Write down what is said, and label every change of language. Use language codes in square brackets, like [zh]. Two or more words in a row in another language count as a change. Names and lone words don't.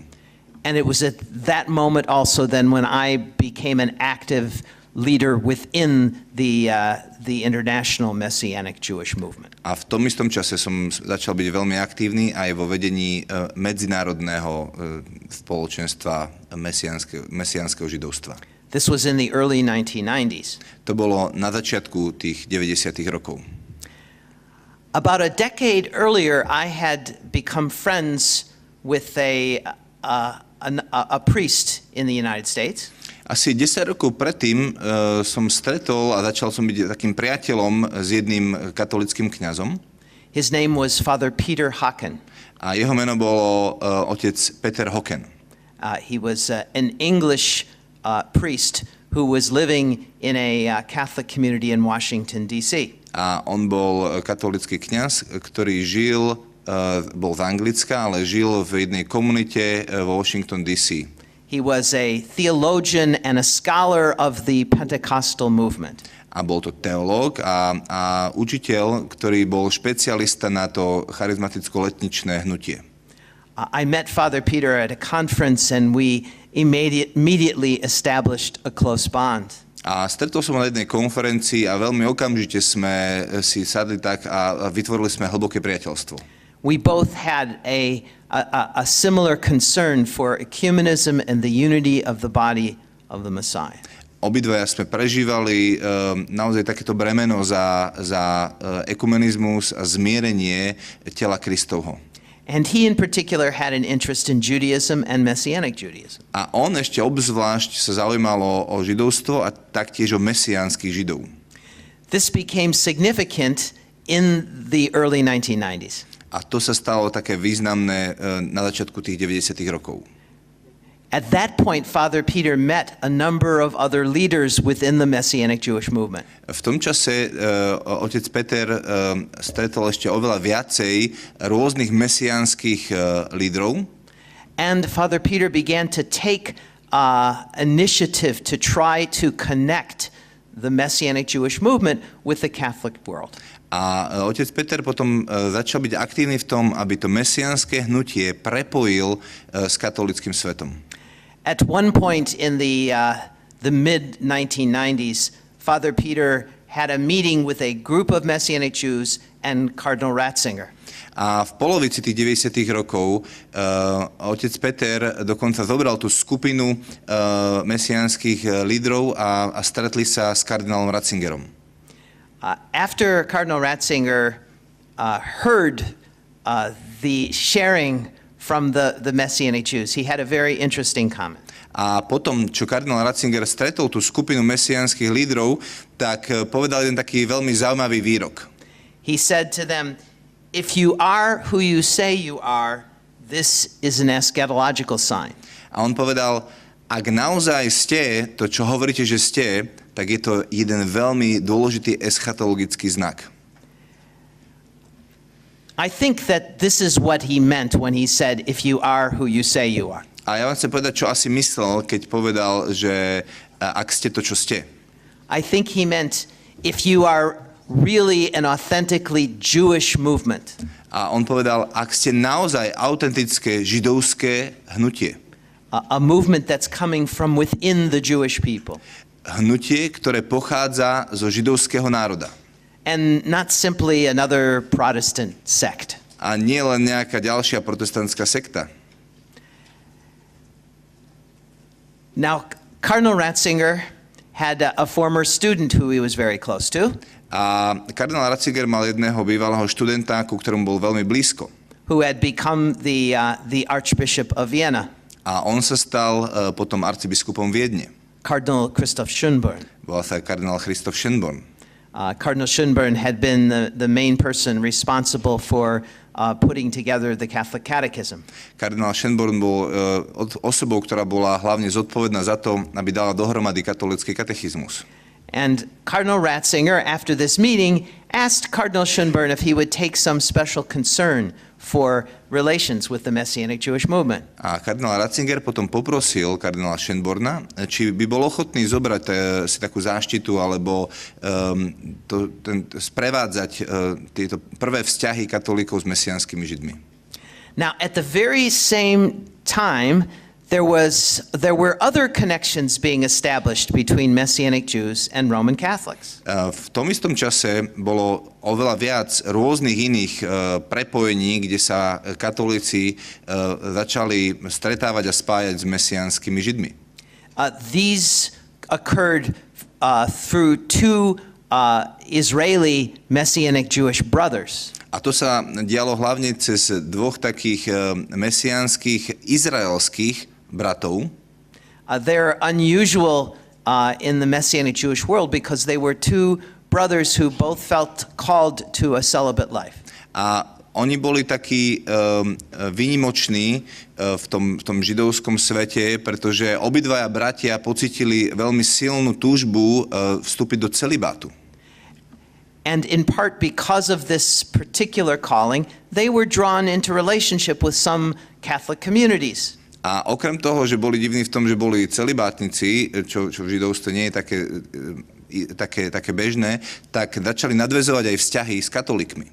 [en] And it was at that moment also then when I became an active leader within the international Messianic Jewish movement. [sk] A v tom istom čase som začal byť veľmi aktívny aj vo vedení medzinárodného spoločenstva mesiánskeho židovstva. [en] This was in the early 1990s. [sk] To bolo na začiatku tých 90. rokov. [en] About a decade earlier, I had become friends with a priest in the United States. [sk] Asi 10 rokov predtým som stretol a začal som byť takým priateľom s jedným katolickým kňazom. [en] His name was Father Peter Hocken. [sk] A jeho meno bolo otec Peter Hocken. [en] He was an English priest who was living in a Catholic community in Washington, D.C. [sk] A on bol katolický kňaz, ktorý bol z Anglicka, ale žil v jednej komunite vo Washington, D.C. [en] He was a theologian and a scholar of the Pentecostal movement. [sk] A bol to teológ a učiteľ, ktorý bol špecialista na to charizmaticko-letničné hnutie. [en] I met Father Peter at a conference and we immediately established a close bond. [sk] A stretol som na jednej konferencii a veľmi okamžite sme si sadli tak a vytvorili sme hlboké priateľstvo. [en] We both had a similar concern for ecumenism and the unity of the body of the Messiah. [sk] Obidvaja sme prežívali naozaj takéto bremeno za ekumenizmus a zmierenie tela Kristovho. [en] And he in particular had an interest in Judaism and Messianic Judaism. [sk] A on ešte obzvlášť sa zaujímalo o židovstvo a taktiež o mesiánskych židov. [en] This became significant in the early 1990s. [sk] A to sa stalo také významné na začiatku tých 90. rokov. [en] At that point, Father Peter met a number of other leaders within the Messianic Jewish movement. [sk] V tom čase otec Peter stretol ešte oveľa viacej rôznych mesiánskych lídrov. [en] And Father Peter began to take initiative to try to connect the Messianic Jewish movement with the Catholic world. [sk] A otec Peter potom začal byť aktívny v tom, aby to mesiánske hnutie prepojil s katolickým svetom. [en] At one point in the mid-1990s, Father Peter had a meeting with a group of Messianic Jews and Cardinal Ratzinger. [sk] A v polovici tých 90. rokov otec Peter dokonca zobral tú skupinu mesiánskych lídrov a stretli sa s kardinálom Ratzingerom. [en] After Cardinal Ratzinger heard the sharing from the Messianic Jews, he had a very interesting comment. [sk] A potom, čo kardinál Ratzinger stretol tú skupinu mesiánskych lídrov, tak povedal jeden taký veľmi zaujímavý výrok. [en] He said to them, if you are who you say you are, this is an eschatological sign. [sk] A on povedal, ak naozaj ste to, čo hovoríte, že ste, tak je to jeden veľmi dôležitý eschatologický znak. [en] I think that this is what he meant when he said, if you are who you say you are. [sk] A ja vám chcem povedať, čo asi myslel, keď povedal, že ak ste to, čo ste. [en] I think he meant, if you are really an authentically Jewish movement. [sk] A on povedal, ak ste naozaj autentické židovské hnutie. [en] A movement that's coming from within the Jewish people. [sk] Hnutie, ktoré pochádza zo židovského národa. [en] And not simply another Protestant sect. [sk] A nie len nejaká ďalšia protestantská sekta. [en] Now, Cardinal Ratzinger had a former student who he was very close to. [sk] A kardinál Ratzinger mal jedného bývalého študenta, ku ktorému bol veľmi blízko. [en] Who had become the Archbishop of Vienna. [sk] A on sa stal potom arcibiskupom Viedne. [en] Cardinal Christoph Schönborn. [sk] Volal sa kardinál Christoph Schönborn. [en] Cardinal Schönborn had been the main person responsible for putting together the Catholic Catechism. [sk] Kardinál Schönborn bol osobou, ktorá bola hlavne zodpovedná za to, aby dala dohromady katolícky katechizmus. [en] And Cardinal Ratzinger, after this meeting, asked Cardinal Schönborn if he would take some special concern for relations with the Messianic Jewish movement. [sk] A kardinál Ratzinger potom poprosil kardinála Schönborna, či by bol ochotný zobrať si takú záštitu alebo sprevádzať tieto prvé vzťahy katolíkov s mesiánskymi židmi. [en] Now, at the very same time, there were other connections being established between Messianic Jews and Roman Catholics. [sk] V tom istom čase bolo oveľa viac rôznych iných prepojení, kde sa katolíci začali stretávať a spájať s mesiánskymi židmi. [en] These occurred through two Israeli Messianic Jewish brothers. [sk] A to sa dialo hlavne cez dvoch takých mesiánskych izraelských bratov. [en] They're unusual in the Messianic Jewish world because they were two brothers who both felt called to a celibate life. [sk] A oni boli takí výnimoční v tom židovskom svete, pretože obidvaja bratia pocítili veľmi silnú túžbu vstúpiť do celibátu. [en] And in part because of this particular calling, they were drawn into relationship with some Catholic communities. [sk] A okrem toho, že boli divní v tom, že boli celibátnici, čo v židovstve nie je také bežné, tak začali nadväzovať aj vzťahy s katolíkmi.